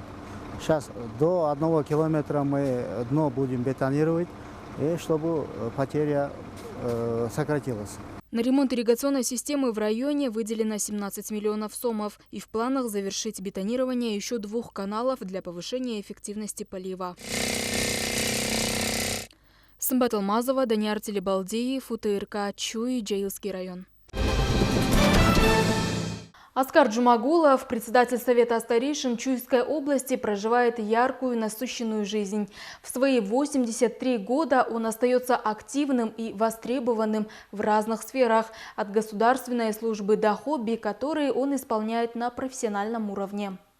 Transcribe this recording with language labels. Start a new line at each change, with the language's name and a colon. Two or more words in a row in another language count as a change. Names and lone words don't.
Russian: Сейчас до 1 километра мы дно будем бетонировать, и чтобы потеря сократилась. На ремонт ирригационной системы в районе выделено 17 миллионов сомов. И в планах завершить бетонирование еще 2 каналов для повышения эффективности полива. Сымбат Алмазова, Данияр Телебалдиев, УТРК, Чуй, Джаельский район. Аскар Джумагулов, председатель Совета старейшин Чуйской области, проживает яркую, насыщенную жизнь. В свои 83 года он остается активным и востребованным в разных сферах, от государственной службы до хобби, которые он исполняет на профессиональном уровне.